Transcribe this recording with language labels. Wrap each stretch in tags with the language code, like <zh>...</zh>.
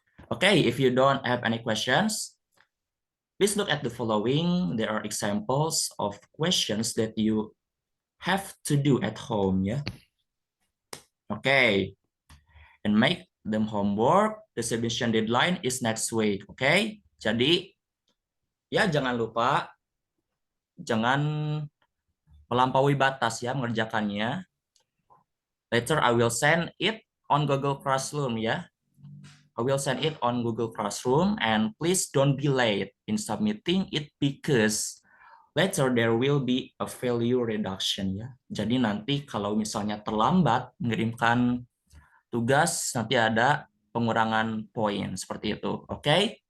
<en>Okay, if you don't have any questions, please look at the following. There are examples of questions that you have to do at home. Yeah. Okay. And make them homework. The submission deadline is next week. Okay.</en> <id>Jadi, ya jangan lupa, jangan melampaui batas ya mengerjakannya.</id> <en>Later I will send it on Google Classroom ya. I will send it on Google Classroom and please don't be late in submitting it because later there will be a value reduction ya.</en> <id>Jadi nanti kalau misalnya terlambat mengirimkan tugas nanti ada pengurangan poin seperti itu. Oke? Okay?</id>